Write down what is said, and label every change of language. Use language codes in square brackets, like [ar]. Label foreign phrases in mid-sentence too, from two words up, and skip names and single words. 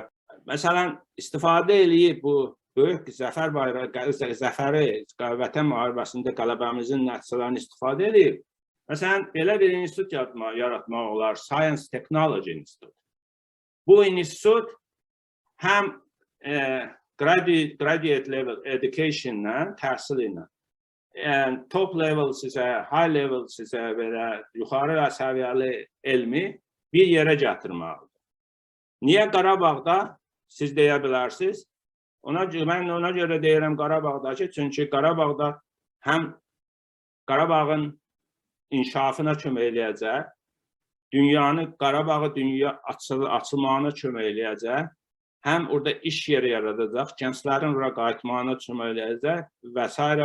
[az] Məsələn, istifadə eləyib bu böyük zəfər bayrağı, zəfəri Vətən müharibəsində qələbəmizin nəticələrini istifadə eləyib. Məsələn, belə bir institut yaratmaq olar, [en] Science Technology Institute. [az] Bu institut həm [en] graduate level education-la, [az] təhsil ilə, [en] top level [az] sizə, [en] high level [az] sizə belə yuxarı səviyyəli elmi bir yerə gətirməlidir. Niyə Qarabağda siz deyə bilərsiniz? Mən ona görə deyirəm Qarabağdakı, çünki Qarabağda həm Qarabağın inkişafına kömək eləyəcək, Qarabağı dünya açılmağına kömək eləyəcək, həm orada iş yeri yaradacaq, gənclərin oraya qayıtmağına kömək eləyəcək və s.